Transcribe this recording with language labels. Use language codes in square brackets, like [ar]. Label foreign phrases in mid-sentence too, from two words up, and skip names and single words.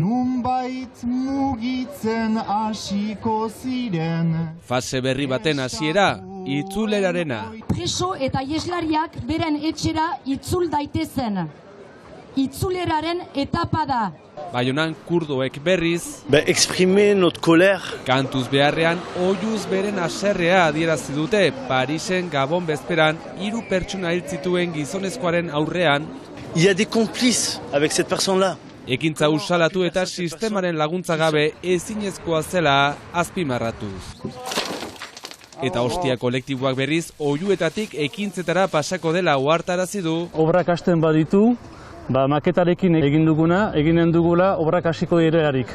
[eu] nunbait mugitzen hasiko ziren. Fase berri baten hasiera, itzulerarena. Preso eta ieslariak beren etxera itzul daitezen. Itzuleraren etapa da. Baionan kurdoek berriz, [fr] exprimer notre colère. [eu] Kantuz beharrean oiuz beren haserrea adierazi dute Parisen Gabon bezperan 3 pertsona hil zituen gizonezkoaren aurrean. [fr] Il y a des complices avec cette personne-là. [eu] Ekintza usalatu eta sistemaren laguntza gabe ezinezkoa zela azpimarratuz. Eta ostia kolektiboak berriz oiuetatik ekintzetara pasako dela ohartarazi du. Obrak hasten baditu, maketarekin eginen dugula obrak hasiko direarik.